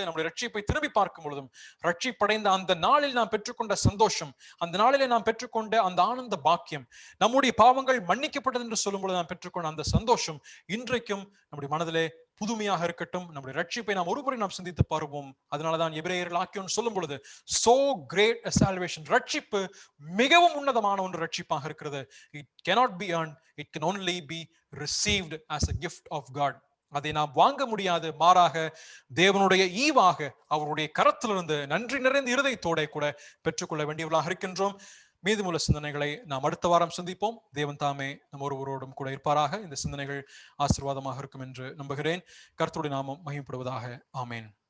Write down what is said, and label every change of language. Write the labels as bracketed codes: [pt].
[ta] நம்முடைய ரட்சிப்பை திரும்பி பார்க்கும் பொழுதும், ரட்சிப்படைந்த அந்த நாளில் நாம் பெற்றுக்கொண்ட சந்தோஷம், அந்த நாளிலே நாம் பெற்றுக்கொண்ட அந்த ஆனந்த பாக்கியம், நம்முடைய பாவங்கள் மன்னிக்கப்பட்டது என்று சொல்லும் பொழுது நாம் பெற்றுக்கொண்ட அந்த சந்தோஷம் இன்றைக்கும் நம்முடைய மனதிலே புதுமையாக இருக்கட்டும். நம்முடைய ரட்சிப்பை நாம் ஒருமுறை நாம் சிந்தித்து பார்ப்போம். அதனாலதான் எபிரேயர்கள் ஆக்கியோன் சொல்லும் பொழுது, [en] so great a salvation, [ta] ரட்சிப்பு மிகவும் உன்னதமான ஒன்று ரட்சிப்பாக இருக்கிறது. [en] It cannot be earned, it can only be received as a gift of God. [ta] அதை நாம் வாங்க முடியாது, மாறாக தேவனுடைய ஈவாக அவருடைய கரத்திலிருந்து நன்றி நிறைந்த இருதயத்தோட கூட பெற்றுக்கொள்ள வேண்டியவர்களாக இருக்கின்றோம். மீதமுள்ள சிந்தனைகளை நாம் அடுத்த வாரம் சந்திப்போம். தேவன் தாமே நம் ஒருவரோடும் கூட இருப்பாராக. இந்த சிந்தனைகள் ஆசீர்வாதமாக இருக்கும் என்று நம்புகிறேன். கர்த்தருடைய நாமம் மகிமைப்படுவதாக. ஆமேன்.